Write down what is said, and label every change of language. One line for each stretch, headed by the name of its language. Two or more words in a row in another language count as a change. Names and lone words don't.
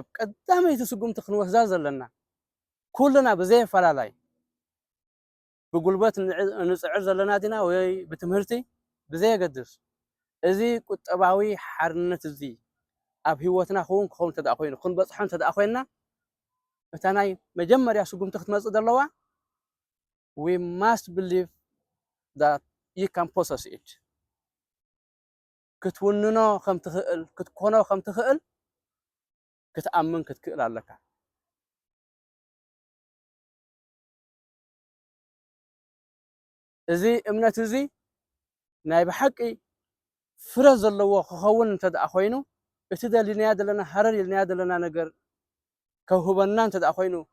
Tigrinya: ቀዳመይቲ ስጉምቲ ክንወስዳ ዘለና ኩልና ብዘይፈላላይ ብጉልበት ንፅዕር ዘለና ዲና ወይ ብትምህርቲ ብዘየገድስ እዚ ቁጠባዊ ሓርነት እዚ ኣብ ሂወትና ክኸውን ተደኣ ኮይኑ ክንበፅሖ ተደኣ ኮይና እታ ናይ መጀመርያ ስጉምቲ ክትመፅእ ዘለዋ
English: we must believe that you can possess it
Tigrinya: ክትውንኖ ከም ትኽእል ክትኮኖ ከም ትኽእል ክትኣምን ክትክእል ኣለካ እዚ እምነት እዚ ናይ ብሓቂ ፍረ ዘለዎ ክኸውን እንተደኣ ኮይኑ እቲ ደሊናያ ዘለና ሃረር ኢልናያ ዘለና ነገር ከውህበና እንተደኣ ኮይኑ